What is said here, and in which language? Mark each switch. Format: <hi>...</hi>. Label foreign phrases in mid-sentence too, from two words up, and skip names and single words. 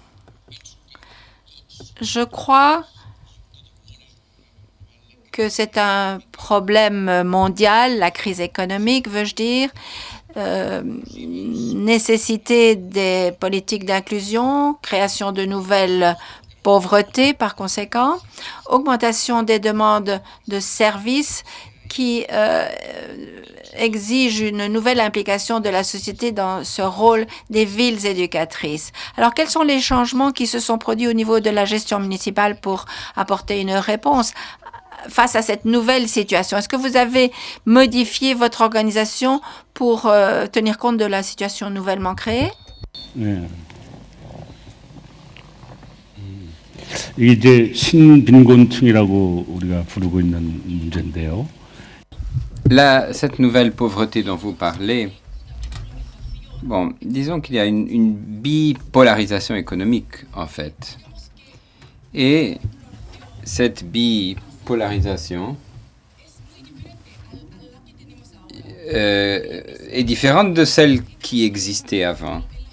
<fr>Je crois que c'est un problème mondial, la crise économique, veux-je dire, nécessité des politiques d'inclusion, création de nouvelles pauvretés par conséquent, augmentation des demandes de services qui exige une nouvelle implication de la société dans ce rôle des villes éducatrices. Alors, quels sont les changements qui se sont produits au niveau de la gestion municipale pour apporter une réponse face à cette nouvelle situation? Est-ce que vous avez modifié votre organisation pour tenir compte de la situation nouvellement créée?</fr> <ko>이게 이제 신빈곤층이라고 우리가 부르고 있는 문제인데요.</ko> <fr>Cette nouvelle pauvreté dont vous parlez, bon, disons qu'il y a une bipolarisation économique, en fait. Et cette bipolarisation est différente de celle qui existait avant.</fr>